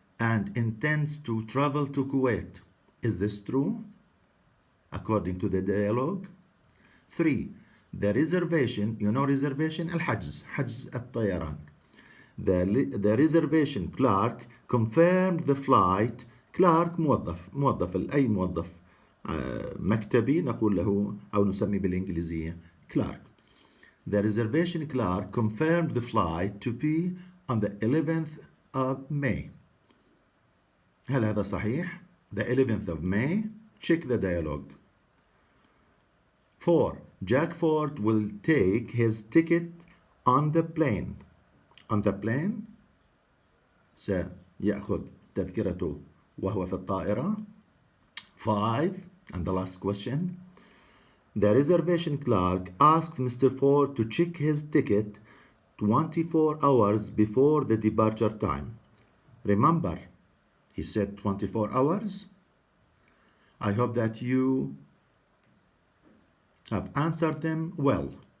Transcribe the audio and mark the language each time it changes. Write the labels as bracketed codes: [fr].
[en] and intends to travel to Kuwait. Is this true? According to the dialogue. 3. The reservation, you know reservation, [ar] الحجز، حجز الطيران. [en] The reservation clerk confirmed the flight. [ar] clerk موظف أي موظف مكتبي نقول له أو نسميه بالإنجليزية clerk. [en] The reservation clerk confirmed the flight to be on the 11th of May. [ar] هل هذا صحيح؟ [en] The 11th of May. Check the dialogue. 4. Jack Ford will take his ticket on the plane. On the plane [ar] سيأخذ تذكرته وهو في الطائرة. [en] 5. And the last question. The reservation clerk asked Mr. Ford to check his ticket 24 hours before the departure time. Remember, he said 24 hours. I hope that you have answered them well.